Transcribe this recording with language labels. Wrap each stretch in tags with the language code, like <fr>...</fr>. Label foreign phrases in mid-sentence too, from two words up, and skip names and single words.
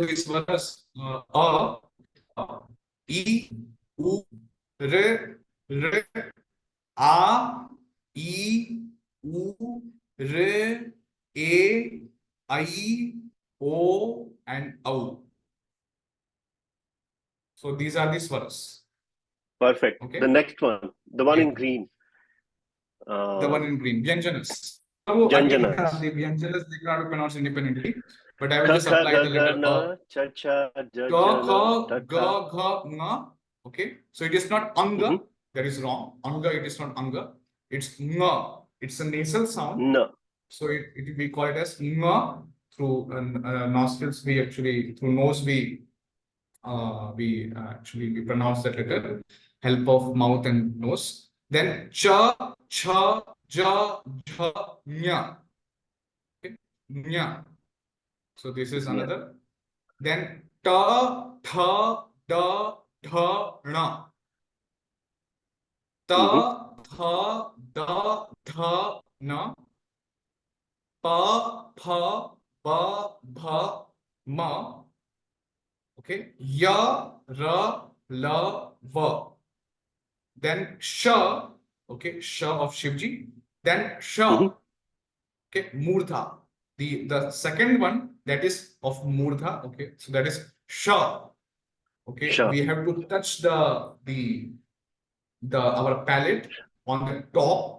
<en>This was A, I, U, R, A, I, U, R, A, I, O, and Au. So these are the swaras. Perfect. Okay. The next one, the one Yeah. in green. The one in green, Vyanjanas. So again, Vyanjanas. the Vyanjanas they cannot be pronounced independently, but I will</en> <sa>Ka,</sa> <en>just</en> <sa>kha,</sa> <en>apply</en> <sa>ga,</sa> <en>the</en> <sa>ga,</sa> <en>letter</en> <sa>na,</sa> <en>A.</en> <sa>cha, cha, ja, Ka, ja, na, kha, ta, kha. ga, gha, nga.</sa> <en>Okay, so it is not anga. Mhm. That is wrong. Anga, it is not anga. It's nga. It's a nasal sound. No. So we call it as nga. Through nostrils, through nose, we pronounce that letter. Help of mouth and nose. Then</en> <sa>cha, cha, ja, jha, nya.</sa> <en>Okay, nya. So this is another.</en> <sa>Then ta, tha, da, dha, na. Ta, tha, da, dha, na. Pa, pha, ba, bha, ma. Okay. Ya, ra, la, va.</sa> <en>Then sha. Okay. Sha of Shivji. Then sha. Mhm. Okay. Murdha. The second one that is of Murdha. Okay. So that is sha. Okay.</en> <sa>Sha.</sa> <en>We have to touch our palate on the top.</en>